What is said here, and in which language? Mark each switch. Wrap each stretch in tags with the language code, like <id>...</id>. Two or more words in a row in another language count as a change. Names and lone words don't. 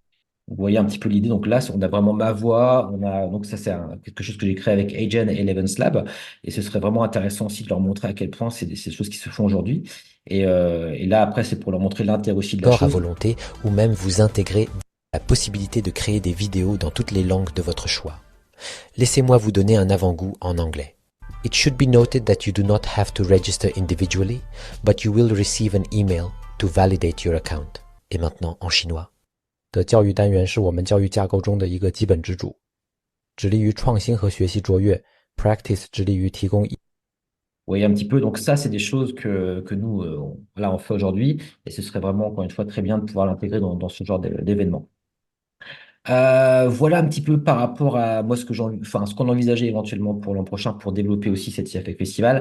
<fr>Vous voyez un petit peu l'idée. Donc là, on a vraiment ma voix. Donc ça, c'est quelque chose que j'ai créé avec Agen et Eleven's Lab. Et ce serait vraiment intéressant aussi de leur montrer à quel point c'est des choses qui se font aujourd'hui. Et là, après, c'est pour leur montrer l'intérêt aussi de la À chose. volonté ou même vous intégrer la possibilité de créer des vidéos dans toutes les langues de votre choix. Laissez-moi vous donner un avant-goût en anglais.</fr> <en>It should be noted that you do not have to register individually, but you will receive an email to validate your account.</en> <fr>Et maintenant en chinois.</fr> <zh>的教育单元是我们教育架构中的一个基本支柱，致力于创新和学习卓越 ，Practice 致力于提供。</zh> <fr>Vous voyez un petit peu. Donc ça, c'est des choses que nous, là, on fait aujourd'hui. Et ce serait vraiment, encore une fois, très bien de pouvoir l'intégrer dans ce genre d'événement. Voilà un petit peu par rapport à moi ce qu'on envisageait éventuellement pour l'an prochain pour développer aussi cette IFF Festival.</fr>